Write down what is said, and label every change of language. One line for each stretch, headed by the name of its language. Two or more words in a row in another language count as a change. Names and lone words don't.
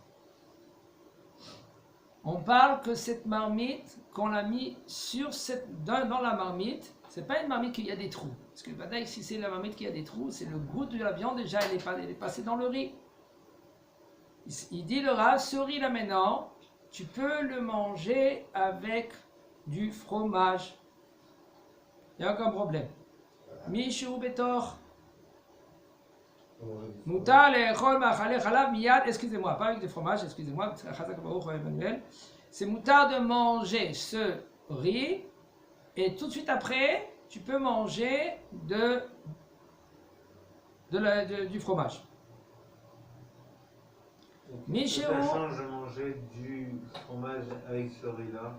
French: On parle que cette marmite, qu'on l'a mis dans la marmite, c'est pas une marmite qu'il y a des trous. Parce que si c'est la marmite qui a des trous, c'est le goût de la viande, déjà elle est passée dans le riz. Il dit le Rav, ce riz là maintenant, tu peux le manger avec du fromage. Il n'y a aucun problème.
Hebrew: משום בטור. מותר לאכול מאכלי חלב מיד,
French: excusez-moi, pas avec du fromage, excusez-moi, c'est mutar de manger ce riz et tout de suite après, tu peux manger du fromage. Ça change de manger du fromage avec ce riz-là.